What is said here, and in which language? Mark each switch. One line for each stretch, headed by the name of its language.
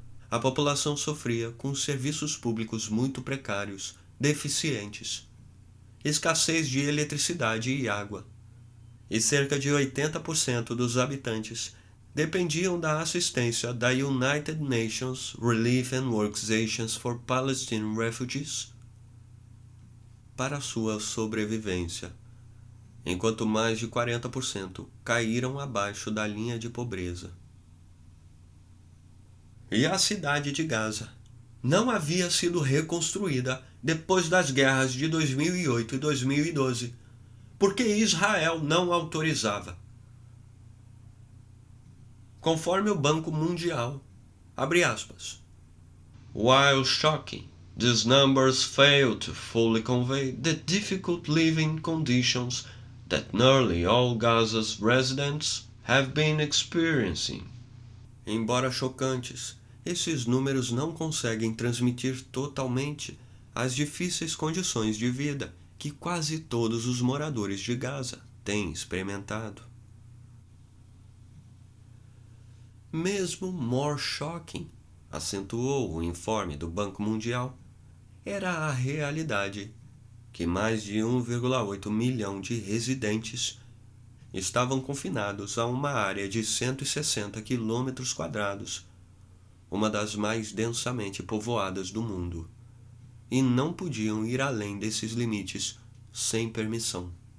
Portuguese: A população sofria com serviços públicos muito precários, deficientes, escassez de eletricidade e água, e cerca de 80% dos habitantes dependiam da assistência da United Nations Relief and Organizations for Palestinian Refugees para sua sobrevivência, enquanto mais de 40% caíram abaixo da linha de pobreza. E a cidade de Gaza não havia sido reconstruída depois das guerras de 2008 e 2012, porque Israel não autorizava. Conforme o Banco Mundial, abre aspas,
English: while shocking, these numbers fail to fully convey the difficult living conditions that nearly all Gaza's residents have been experiencing.
Portuguese: Embora chocantes, esses números não conseguem transmitir totalmente as difíceis condições de vida que quase todos os moradores de Gaza têm experimentado. Mesmo
English: more shocking,
Portuguese: acentuou o informe do Banco Mundial, era a realidade que mais de 1,8 milhão de residentes estavam confinados a uma área de 160 quilômetros quadrados, uma das mais densamente povoadas do mundo, e não podiam ir além desses limites sem permissão.